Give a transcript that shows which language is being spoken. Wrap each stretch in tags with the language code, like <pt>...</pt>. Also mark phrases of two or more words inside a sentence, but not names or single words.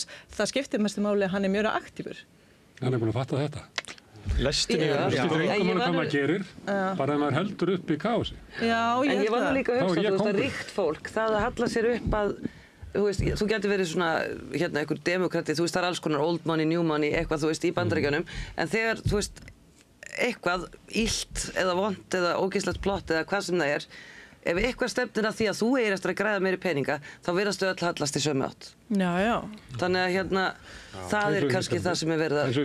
<is>Það skiptir mestu máli að hann er mjög aktífur. Hann er búin að fatta þetta. Lestin skiptir engu máli hvað maður gerir, bara ef maður heldur upp í kaosi. Já, en ég var nú líka að hugsa, þú veist, að ríkt fólk, það að halla sér upp að þú getur verið svona einhver demokrati, þú veist, það er alls konar</is> <en>old money, new money,</en> <is>eitthvað, þú veist, í Bandaríkjunum, en þegar, þú veist, eitthvað illt eða vont eða ógeðslegt plott eða hvað sem það ef eitthvað stefnir að því að þú eigir eftir að græða meiri peninga, þá virðast þau öll hallast í sömu átt. Já. Þannig að það kannski það sem verið að...</is>